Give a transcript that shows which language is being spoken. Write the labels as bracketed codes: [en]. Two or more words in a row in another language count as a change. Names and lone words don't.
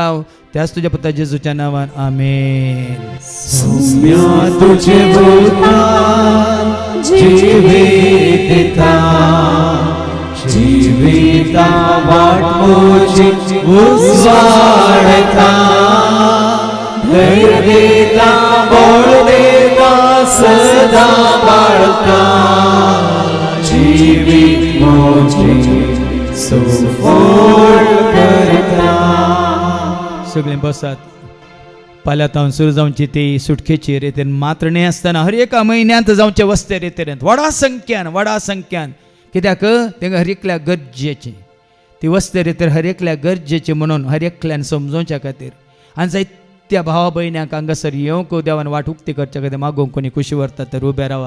[kok] त्याच तुज्या पुता जेजूच्या नांवान आमेन. सौम्या तुझे बोलता जिविता जिविता वाट मोची उजवाडता धैर्य देता बळ देता सदा बाळता जीवित मोची सुफळ करता. सगळें बसात. पाल्यातावन सुरू जावची ती सुटकेची रितीन मात्र न्ही आसतना हर एका म्हयन्यांत जावचे वस्ते रितीन व्हडा संख्यान कित्याक तेंकां हर एकल्याक गरजेची ती वस्ते रितीन हर एकल्याक गरजेची म्हणून हर एकल्यान समजोवच्या खातीर आनी जायत्या भावा भयण्यांक हांगासर येवंक देवान वाट उक्ती करच्या खातीर मागोवंक कोणी खुशी व्हरता तर उबे रावा.